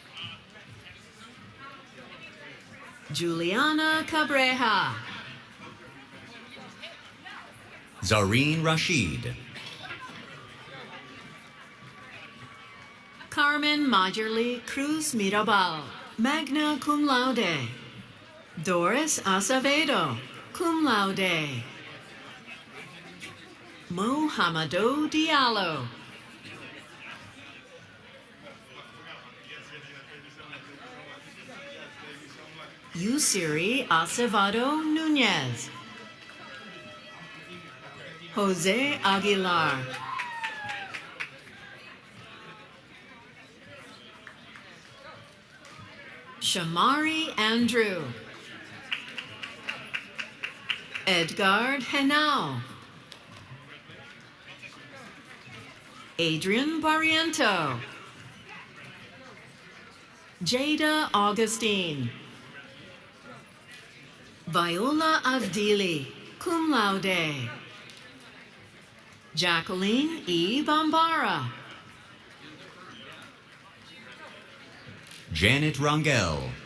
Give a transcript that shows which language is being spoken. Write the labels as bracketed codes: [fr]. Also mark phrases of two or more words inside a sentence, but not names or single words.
[en] Juliana Cabreja. Zareen Rashid. Carmen Mayerly Cruz Mirabal, [la] magna cum laude. [en] Doris Acevedo, [la] cum laude. [en] Mohamedou Diallo. Yusiri Acevado Nunez. Jose Aguilar. Shamari Andrew. Edgard Henao. Adrian Barriento. Jada Augustine. Viola Avdili, [la] cum laude. [en] Jacqueline E. Bambara. Janet Rangel.